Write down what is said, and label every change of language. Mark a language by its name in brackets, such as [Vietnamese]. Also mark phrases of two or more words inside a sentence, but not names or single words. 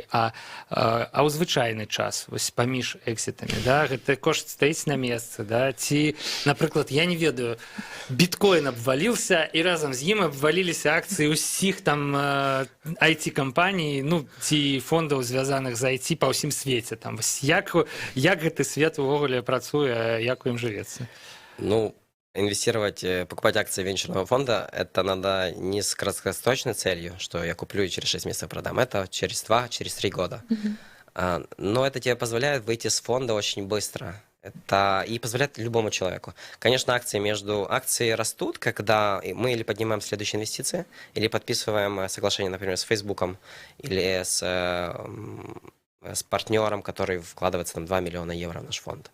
[Belarusian] А ў звычайны час, вось паміж экзітамі, да, гэты кошт стаіць на месцы, да, ці, напрыклад, я не ведаю, біткоін абваліўся, і разам з ім абваліліся акцыі ўсіх там IT-кампаній, ну, ці фондаў, звязаных з IT па ўсім свеце. Там, вось, як гэты свет увогуле працуе, як у ім жывецца? Ну, [Russian] инвестировать, покупать акции венчурного фонда, это надо не с краткосрочной целью, что я куплю и через 6 месяцев продам. Это через 2, через 3 года. Но это тебе позволяет выйти с фонда очень быстро. Это и позволяет любому человеку. Конечно, акции растут, когда мы или поднимаем следующие инвестиции, или подписываем соглашение, например, с Фейсбуком, или с партнером, который вкладывается там 2 миллиона евро в наш фонд.